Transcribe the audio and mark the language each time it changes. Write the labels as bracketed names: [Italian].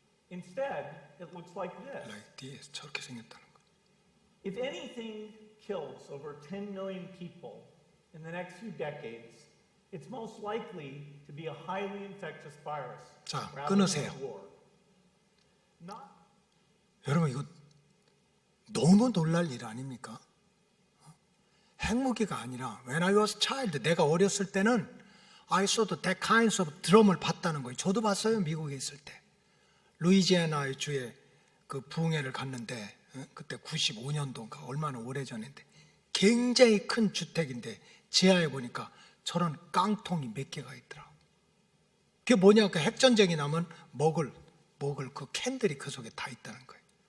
[English] Instead, it looks like this. [Korean] 저렇게 생겼다는 거. [English] If anything kills over 10 million people in the next few decades, it's most likely to be a highly infectious virus 자, rather [Korean] 끊으세요. [English] than a war. Not [Korean] 여러분, 이거 너무 놀랄 일 아닙니까? 핵무기가 아니라 [English] When I was a child, [Korean] 내가 어렸을 때는 [English] I saw that kinds of [Korean] 드럼을 봤다는 거예요. 저도 봤어요, 미국에 있을 때. 루이지애나 주에 그 부흥회를 갔는데 그때 95년도인가 얼마나 오래전인데 굉장히 큰 주택인데 지하에 보니까 저런 깡통이 몇 개가 있더라. 그게 뭐냐, 그 핵전쟁이 나면 먹을 그 캔들이 그 속에 다 있다는 거예요.